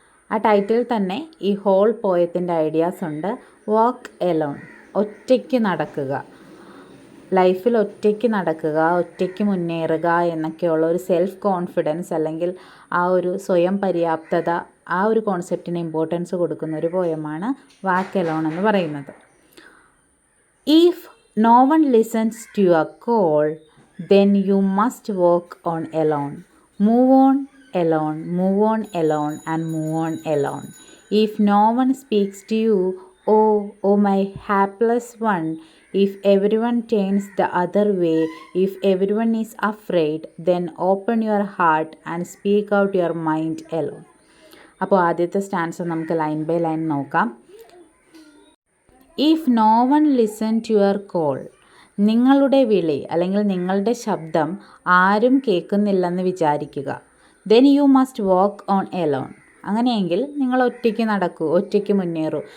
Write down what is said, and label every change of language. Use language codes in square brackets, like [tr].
[ml] ആ ടൈറ്റിൽ തന്നെ ഈ ഹോൾ പോയത്തിൻ്റെ ഐഡിയാസ് ഉണ്ട്. വാക്ക് എലോൺ, ഒറ്റയ്ക്ക് നടക്കുക, ലൈഫിൽ ഒറ്റയ്ക്ക് നടക്കുക, ഒറ്റയ്ക്ക് മുന്നേറുക എന്നൊക്കെയുള്ള ഒരു സെൽഫ് കോൺഫിഡൻസ് അല്ലെങ്കിൽ ആ ഒരു സ്വയം പര്യാപ്തത, ആ ഒരു കോൺസെപ്റ്റിന് ഇമ്പോർട്ടൻസ് കൊടുക്കുന്ന ഒരു പോയമാണ് വാക്ക് എലോൺ എന്ന് പറയുന്നത്. [en] If no one listens to your call then you must walk on alone. Move on alone, move on alone and move on alone. If no one speaks to you, oh my hapless one, if everyone turns the other way, if everyone is afraid, then open your heart and speak out your mind alone. [ml] അപ്പോൾ ആദ്യത്തെ stance നമുക്ക് line by line നോക്കാം. [en] If no one listen to your call, [ml] നിങ്ങളുടെ വിളി അല്ലെങ്കിൽ നിങ്ങളുടെ ശബ്ദം ആരും കേൾക്കുന്നില്ലെന്ന് വിചാരിക്കുക. [en] Then you must walk on alone. [ml] അങ്ങനെയെങ്കിൽ നിങ്ങൾ ഒറ്റയ്ക്ക് നടക്കൂ, ഒറ്റയ്ക്ക് മുന്നേറൂ.